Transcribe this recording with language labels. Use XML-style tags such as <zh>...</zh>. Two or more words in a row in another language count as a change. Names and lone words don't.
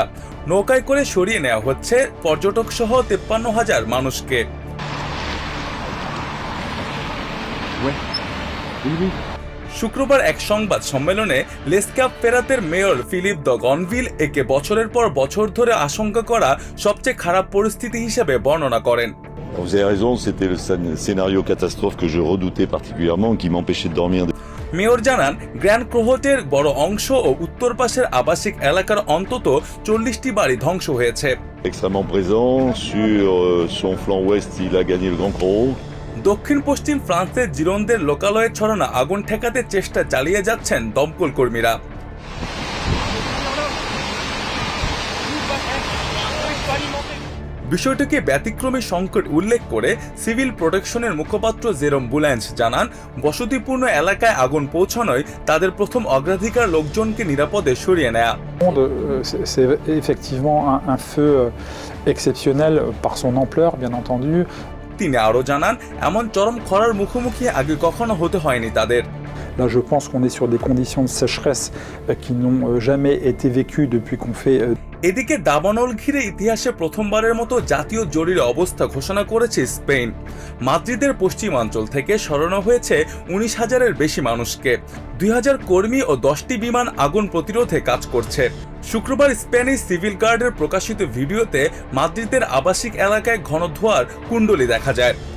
<bn>নৌকায় করে সরিয়ে নেওয়া হচ্ছে পর্যটক সহ 53,000 মানুষকে। শুক্রবার এক সংবাদ সম্মেলনে লেস ক্যাপ ফেরাতের মেয়র ফিলিপ দ্য গনভিল একে বছরের পর বছর ধরে আশঙ্কা করা সবচেয়ে খারাপ পরিস্থিতি হিসেবে বর্ণনা করেন।</bn> <fr>Vous avez raison, c'était le scénario catastrophe que je redoutais particulièrement, qui m'empêchait de dormir.</fr> <bn>মেয়র জানান, গ্র্যান্ড ক্রোহটের বড় অংশ ও উত্তর পাশের আবাসিক এলাকার অন্তত 40টি বাড়ি ধ্বংস হয়েছে।</bn> <fr>Extrêmement présent sur son flanc ouest, il a gagné le Grand Croc.</fr> <bn>দক্ষিণ পশ্চিম ফ্রান্সের জিরোন্দের লোকালয়ে ছড়ানো আগুন ঠেকাতে চেষ্টা চালিয়ে যাচ্ছেন দমকল কর্মীরা। বিষয়টিকে ব্যতিক্রমী সংকট উল্লেখ করে সিভিল প্রোটেকশনের মুখপাত্র জেরোম বুল্যান্স জানান, বসতিপূর্ণ এলাকায় আগুন পৌঁছানোয় তাদের প্রথম অগ্রাধিকার লোকজনকে নিরাপদে সরিয়ে নেয়া।</bn> <fr>C'est effectivement un feu exceptionnel par son ampleur, bien entendu.</fr> <bn>তিনি আরও জানান, এমন চরম খরার মুখোমুখি আগে কখনো হতে হয়নি তাদের।</bn> <fr>Là, je pense qu'on est sur des conditions de sécheresse qui n'ont jamais été vécues depuis qu'on fait.</fr> <bn>এদিকে দাবানল ঘিরে ইতিহাসে প্রথমবারের মতো জাতীয় জরুরি অবস্থা ঘোষণা করেছে স্পেন। মাদ্রিদের পশ্চিমাঞ্চল থেকে সরানো হয়েছে 19,000-এর বেশি মানুষকে। 2,000 কর্মী ও 10টি বিমান আগুন প্রতিরোধে কাজ করছে। শুক্রবার স্প্যানিশ সিভিল গার্ডের প্রকাশিত ভিডিওতে মাদ্রিদের আবাসিক এলাকায় ঘন ধোঁয়ার কুণ্ডলী দেখা যায়।</bn>